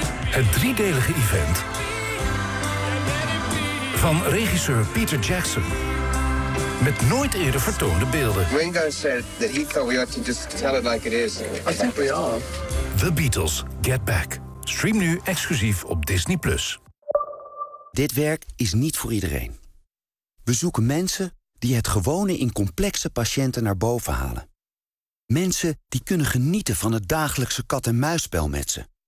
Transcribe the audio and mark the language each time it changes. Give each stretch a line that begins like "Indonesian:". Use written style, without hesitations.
Dutch: Het driedelige event van regisseur Peter Jackson. Met nooit eerder vertoonde beelden.
English: Ringo said that he thought we ought to just tell it like it is. I think we are. The Beatles, Get Back.
Dutch: Stream nu exclusief op Disney+. Dit werk is niet voor iedereen. We zoeken mensen die het gewone in complexe patiënten naar boven halen. Mensen die kunnen genieten van het dagelijkse kat-en-muisspel met ze.